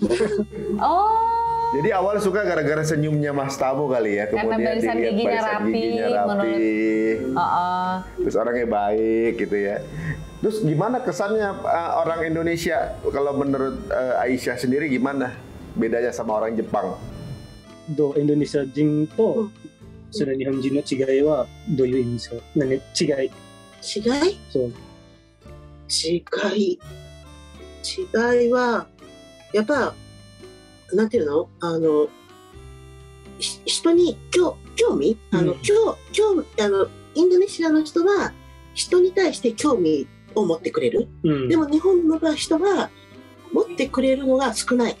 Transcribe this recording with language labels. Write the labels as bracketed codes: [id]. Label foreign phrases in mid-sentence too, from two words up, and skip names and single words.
[id] Jadi awal suka gara-gara senyumnya Mas Tamu kali ya, kemudian karena barisan giginya rapi. Terus orangnya baik gitu ya. Terus gimana kesannya orang Indonesia kalau menurut Aisyah sendiri gimana bedanya sama orang Jepang? [ja] インドネシア人と日本人の違いはどういう意味ですか？違い? そう。違いはやっぱなんていうの人に興味インドネシアの人は人に対して興味を持ってくれる、でも日本の人は持ってくれるのが少ない。